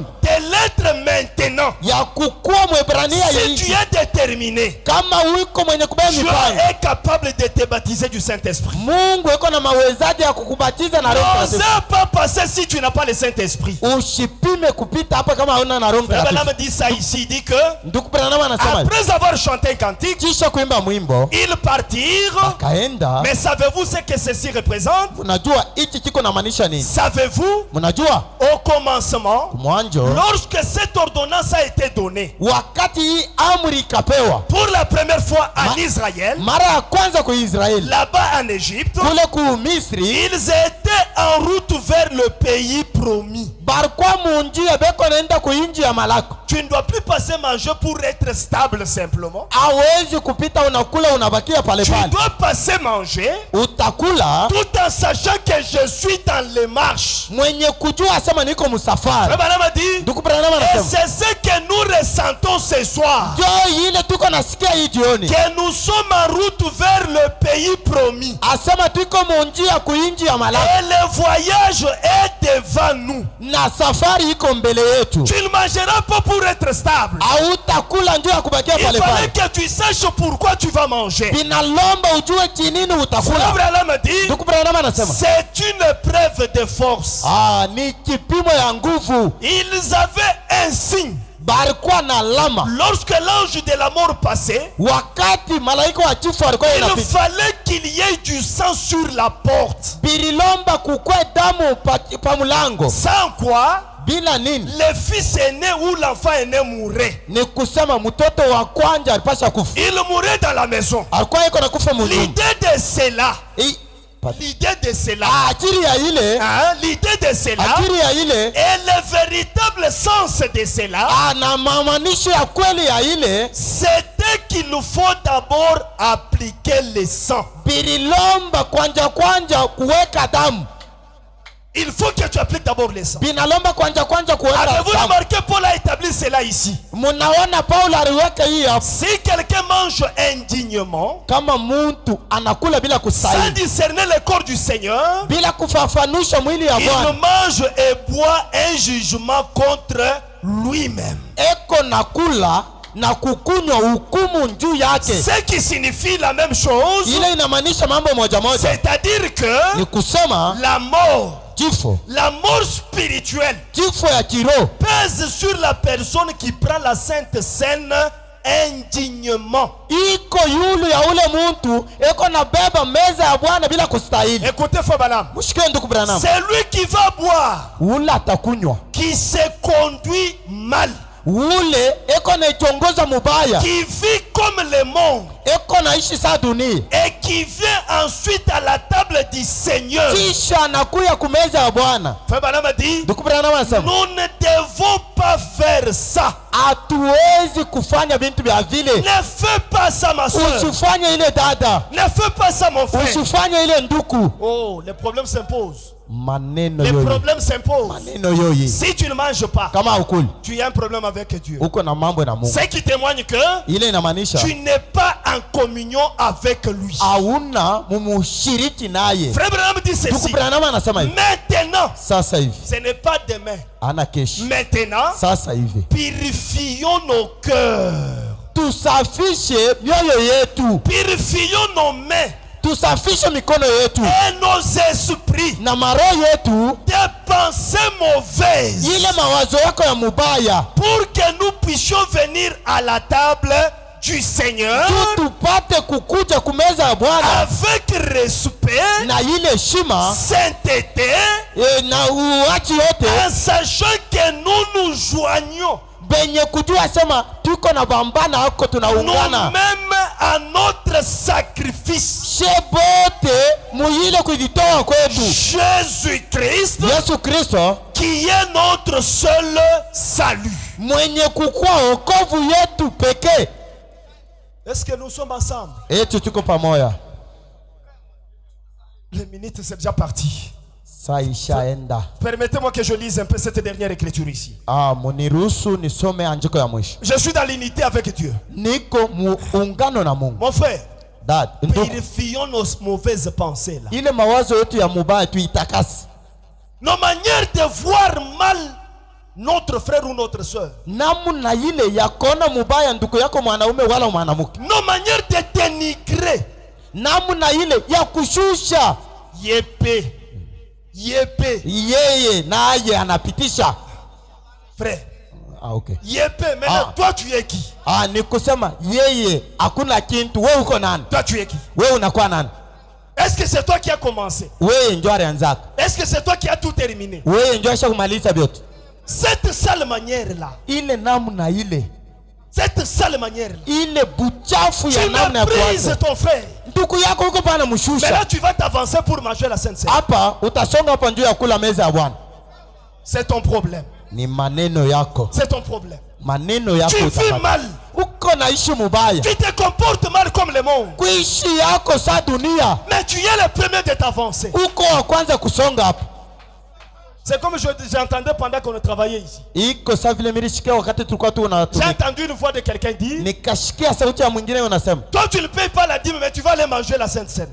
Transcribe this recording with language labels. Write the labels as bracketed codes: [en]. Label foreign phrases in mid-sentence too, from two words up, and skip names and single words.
[fr] de l'être maintenant, [sw] ya kukua Mwebrania si hii. [fr] tu es déterminé, [sw] Kama uko mwenye kubeba [fr] Dieu [sw] mipango. [fr] est capable de te baptiser du Saint-Esprit. [sw] Mungu yuko na mawezaji ya kukubatiza na Roho [fr] N'ose [sw] Mtakatifu. [fr] pas passer si tu n'as pas le Saint-Esprit. [sw] Usipime kupita hapa kama hauna na Roho [fr] Frère [sw] Mtakatifu. [fr] Branham dit ça ici, il dit que [sw] Ndugu Branham anasema. [fr] après avoir chanté un cantique, [sw] Kisha kuimba mwimbo [fr] ils partirent. [sw] kaenda. [fr] Mais savez-vous ce que ceci représente? [sw] Unajua hichi kiko na maanisha nini? [fr] Savez-vous, [sw] Mnajua [fr] au commencement, [sw] mwanzo [fr] lorsque cette ordonnance a été donnée [sw] wakati hii amri ikapewa [fr] pour la première fois en Israël, [sw] mara ya kwanza kwa Israeli [fr] là-bas en Égypte, [sw] kule ku Misri, [fr] ils étaient en route vers le pays promis. [sw] barikuwa munjia beko naenda kuinji ya malako. [fr] Tu ne dois plus passer manger pour être stable simplement. [sw] Hawezi kupita unakula unabakia pale [fr] Tu [sw] pale. [fr] dois passer manger [sw] Utakula [fr] tout en sachant que je suis dans les marches. [sw] mwenye kujua asema niko [fr] Frère [sw] msafari. [fr] Branham a dit, [sw] Ndugu Branham [fr] et [sw] anasema. [fr] c'est ce que nous ressentons ce soir. [sw] Ndio ile tuko nasikia hii jioni. [fr] Que nous sommes en route vers le pays promis. [sw] Asema tuko munjia kuinji ya malako. [fr] Et le voyage est devant nous. [sw] Na safari iko mbele yetu. [fr] Tu ne mangeras pas pour être stable. [sw] Hautakula ndio ya kubakia [fr] Il [sw] pale [fr] fallait [sw] pale. [fr] que tu saches pourquoi tu vas manger. [sw] Binalomba ujue chinini [fr] Frère [sw] utakula. [fr] Branham dit, [sw] Ndugu Branham anasema. [fr] c'est une preuve de force. [sw] Ni kipimo ya nguvu. [fr] Ils avaient un signe. [sw] Barikuwa na alama. [fr] Lorsque l'ange de la mort passait, [sw] Wakati malaika wa chifu alikuwa [fr] il [sw] inapita. [fr] fallait qu'il y ait du sang sur la porte. [sw] Bililomba kukwe damu pa mulango. [fr] Sans quoi, [sw] Bila nini? [fr] le fils aîné ou l'enfant aîné mourait. [sw] Ni kusema mtoto wa kwanza alipasha kufa. [fr] Il mourait dans la maison. [sw] Alikuwa iko na kufa munyumba. [fr] L'idée de cela, l'idée de cela, [sw] Ajili ya ile, [fr] hein, l'idée de cela [sw] ajili ya ile, [fr] et le véritable sens de cela, [sw] na maanisho ya kweli ya ile, [fr] c'était qu'il faut d'abord appliquer le sang. [sw] bililomba kwanja kuweka damu. [fr] Il faut que tu appliques d'abord le sang. [sw] Binalomba kwanja kuweka [fr] Avez-vous [sw] damu. [fr] remarqué, Paul a établi cela ici. [sw] Munaona Paulo aliweka hii hapa. [fr] Si quelqu'un mange indignement, [sw] Kama muntu anakula bila [fr] sans [sw] kustahili, [fr] discerner le corps du Seigneur, [sw] bila kufafanusha mwili ya [fr] il [sw] Bwana, [fr] mange et boit un jugement contre lui-même. [sw] eko na kula na kukunywa hukumu juu yake. [fr] Ce qui signifie la même chose, [sw] Ile inamaanisha mambo moja moja, [fr] c'est-à-dire que [sw] ni kusema [fr] la mort, [sw] kifo, [fr] la mort spirituelle [sw] kifo ya kiroho [fr] pèse sur la personne qui prend la Sainte Seine indignement. [sw] iko yulu ya ule muntu eko na beba meza ya Bwana bila kustahili. [fr] Écoutez Frère Branham, [sw] Mshike ndugu Branham, [fr] c'est lui qui va boire, [sw] ule atakunywa, [fr] qui se conduit mal, [sw] ule eko na ichongoza mubaya, [fr] qui vit comme le monde [sw] eko na ishi saa dunia, [fr] et qui vient ensuite à la table du Seigneur. [sw] kisha anakuya kumeza ya Bwana. [fr] Frère Branham a dit, [sw] Ndugu Branham anasema [fr] nous ne devons pas faire ça. [sw] hatuwezi kufanya vitu vya vile. [fr] Ne fais pas ça, ma soeur. [sw] Usifanye ile dada, [fr] Ne fais pas ça, mon frère. [sw] usifanye ile nduku. [fr] Oh, les problèmes s'imposent. [sw] Maneno [fr] Les [sw] yoyi, [fr] problèmes s'imposent. [sw] maneno yoyi. [fr] Si tu ne manges pas, [sw] Kama ukuli [fr] tu as un problème avec Dieu. [sw] uko na mambo na Mungu, [fr] Ce qui témoigne que [sw] ile inamaanisha [fr] tu n'es pas en communion avec lui. [sw] hauna mumushiriki naye. [fr] Frère Branham dit [sw] Ndugu [fr] ceci. [sw] Branham anasema hivi, [fr] Maintenant, [sw] sasa hivi [fr] ce n'est pas demain. [sw] ana kesho, [fr] Maintenant, [sw] sasa hivi [fr] purifions nos cœurs. [sw] tusafishe mioyo yetu, [fr] Purifions nos mains [sw] tusafishe mikono yetu [fr] et nos esprits [sw] na maroho yetu, [fr] des pensées mauvaises, [sw] ile mawazo yako ya mubaya, [fr] pour que nous puissions venir à la table du Seigneur [sw] tu tupate kukuja kumeza ya Bwana [fr] avec respect, [sw] na ile heshima [fr] sainteté, [sw] na uachi yote, [fr] en sachant que nous nous joignons [sw] benye kujua sema tuko na bambana hako tunaungana [fr] nous-mêmes à notre sacrifice. [sw] shebote muile kujitoa kwetu [fr] Jésus-Christ, [sw] Yesu Kristo [fr] qui est notre seul salut. [sw] mwenye kukua wokovu yetu pekee. [fr] Est-ce que nous sommes ensemble? [sw] Eti tuko pamoja. [fr] Les minutes, c'est déjà parti. [sw] Saa ishaenda. [fr] Permettez-moi que je lise un peu cette dernière écriture ici. [sw] Muniruhusu nisome andiko ya mwisho. [fr] Je suis dans l'unité avec Dieu. [sw] Niko muungano na Mungu. [fr] Mon frère, [sw] Dad, ndugu, [fr] purifions nos mauvaises pensées là. [sw] ile mawazo yetu ya mubaya tuitakasi. [fr] Nos manières de voir mal notre frère ou notre soeur. [sw] Namna ile ya kuona mubaya ndugu yako mwanaume wala mwanamke. [fr] Nos manières de dénigrer. [sw] Namna ile ya kushusha Yépé. Yépé. yeye naye anapitisha. [fr] Frère. Okay. Yépé. Maintenant, toi tu es qui? [sw] Ni kusema yeye hakuna kintu, wewe uko nani? [fr] Toi tu es qui? [sw] Wewe unakuwa nani? [fr] Est-ce que c'est toi qui as commencé? [sw] Wewe ndio alianzaka. [fr] Est-ce que c'est toi qui as tout terminé? [sw] Wewe ndio ashakumaliza vyote. [fr] Cette sale manière là. [sw] Ile namna ile. [fr] Cette sale manière là. [sw] Ile buchafu ya [fr] Tu [sw] namna ya [fr] méprises [sw] kuanza. [fr] ton frère. [sw] Ndugu yako uko pana [fr] Maintenant [sw] mshusha. [fr] tu vas t'avancer pour manger la Sainte Seine. [sw] Hapa utasonga hapa njoo ya kula meza ya Bwana. [fr] C'est ton problème. [sw] Ni maneno yako. [fr] C'est ton problème. [sw] Maneno yako [fr] Tu vis [sw] utapata. [fr] mal. [sw] Uko naishi mubaya. [fr] Tu te comportes mal comme le monde. [sw] Kuishi yako sa dunia. [fr] Mais tu es le premier de t'avancer. [sw] Uko wa kwanza kusonga hapa. [fr] C'est comme j'entendais pendant qu'on travaillait ici. [sw] Iko sa vile milishikia wakati tulikuwa tu [fr] J'ai [sw] unatumika. [fr] entendu une voix de quelqu'un dire, [sw] Nikashikia sauti ya mwingine unasema, [fr] toi tu ne payes pas la dîme, mais tu vas aller manger la Sainte Seine.